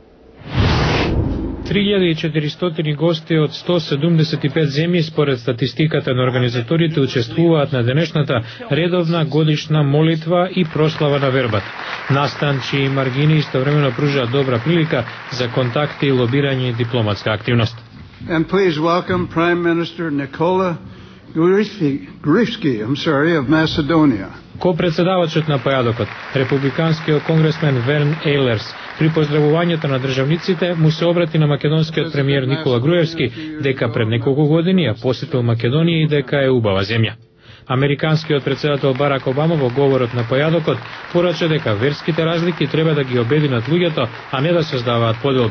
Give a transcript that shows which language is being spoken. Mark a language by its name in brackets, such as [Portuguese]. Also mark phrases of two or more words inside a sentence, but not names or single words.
[Macedonian] 3400 гости од 175 земји според статистиката на организаторите учествуваат на денешната редовна годишна молитва и прослава на вербата. Настан чии маргини истовремено пружаат добра прилика за контакти и лобирање и дипломатска активност. [English] And please welcome Prime Minister Nikola Gruevski of Macedonia. [Macedonian] Ко-председавачот на појадокот, републиканскиот конгресмен Верн Ейлерс, при поздравувањето на државниците му се обрати на македонскиот премиер Никола Груевски дека пред неколку години ја посетил Македонија и дека е убава земја. Американскиот председател Барак Обама во говорот на појадокот порача дека верските разлики треба да ги обединат луѓето, а не да создаваат поделби.